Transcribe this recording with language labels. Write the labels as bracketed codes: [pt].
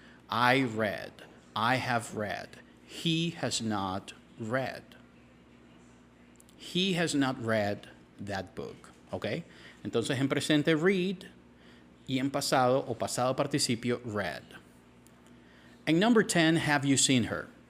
[en] I read, I have read, he has not read. He has not read that book, ¿ok? [es] Entonces en presente read y en pasado o pasado participio read. [en] And number 10, have you seen her?